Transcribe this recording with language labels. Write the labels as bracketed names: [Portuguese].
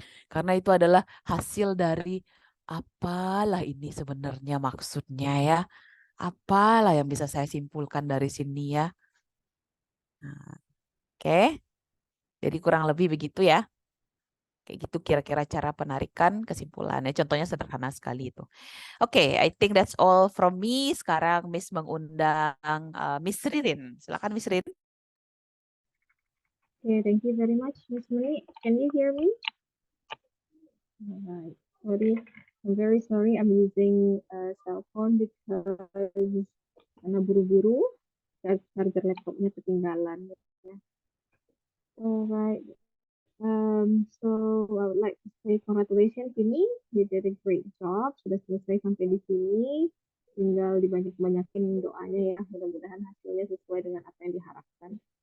[Indonesian] Karena itu adalah hasil dari apalah ini sebenarnya maksudnya ya. Apalah yang bisa saya simpulkan dari sini ya. Nah, oke, jadi kurang lebih begitu ya. Kayak gitu kira-kira cara penarikan kesimpulannya. Contohnya sederhana sekali itu. [English] Oke, I think that's all from me. [Indonesian] Sekarang Miss mengundang Miss Ririn. Silakan Miss Ririn. [English] Okay, thank you very much, Miss Mei. Can you hear me? Alright. Sorry, I'm very sorry. I'm using a cell phone because [Indonesian] karena buru-buru, charger laptopnya ketinggalan. Ya. [English] Alright. So I would like to say congratulations [Indonesian] ini, [English] you did a great job. [Indonesian] Sudah selesai sampai di sini. Tinggal dibanyak-banyakin doanya ya. Mudah-mudahan hasilnya sesuai dengan apa yang diharapkan.